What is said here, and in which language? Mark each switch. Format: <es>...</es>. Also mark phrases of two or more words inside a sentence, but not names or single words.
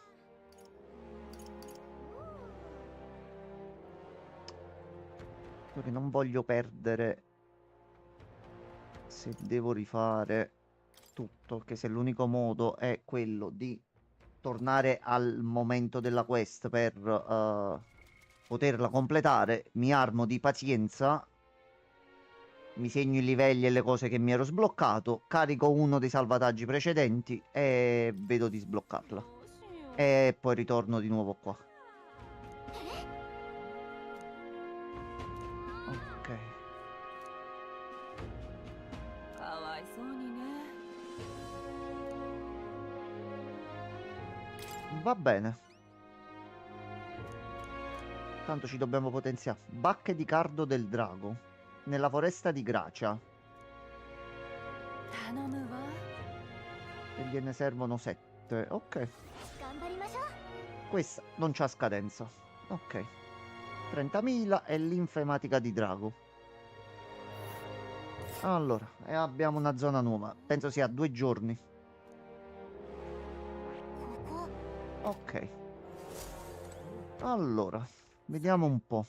<it>Perché non voglio perdere se devo rifare tutto, che se l'unico modo è quello di tornare al momento della quest per poterla completare, mi armo di pazienza mi segno i livelli e le cose che mi ero sbloccato, carico uno dei salvataggi precedenti e vedo di sbloccarla. E poi ritorno di nuovo qua. Ok.</it> <ja>かわいそうにね。</ja> <it>Va bene. Tanto ci dobbiamo potenziare. Bacche di cardo del drago. Nella foresta di Gracia.</it> <ja>頼むわ。</ja> <it>E gliene servono 7. Ok.</it> <ja>頑張りましょう。</ja> <it>Questa non c'ha scadenza. Ok. 30.000 e l'infematica di drago. Allora, e abbiamo una zona nuova. Penso sia 2 giorni.</it> <ja>ここ</ja> <it>Ok. Allora, vediamo un po'.</it>